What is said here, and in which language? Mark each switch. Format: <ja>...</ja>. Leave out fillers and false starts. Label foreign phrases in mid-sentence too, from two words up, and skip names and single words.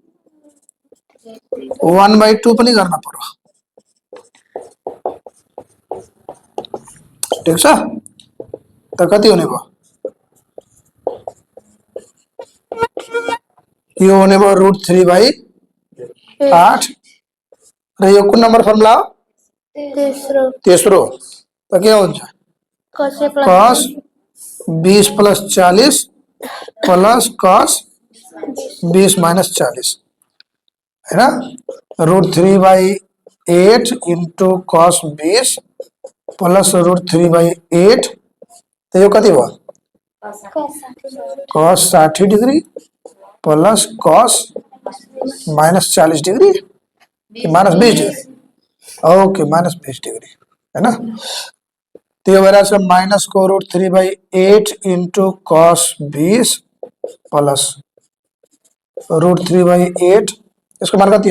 <ne>1/2 पनि गर्न पर्यो ठीक छ त कति हुने भयो यो हुने भयो √3/8 र यो कुन नम्बर फर्मुला हो तेस्रो त के हुन्छ</ne> <en>cos a plus cos 20 plus 40 plus cos 20 minus 40 हैन √3/8 into cos 20 plus √3/8</en> <ne>त यो कति भयो</ne> <en>cos 60 degree plus cos -40 degree -20 degree okay -20 degree</en> <ne>हैन त्यो भएर छ</ne> <en>minus</en> <ne>को</ne> <en>√3/8 into cos 20 plus √3/8</en> <ne>यसको मान कति हो</ne>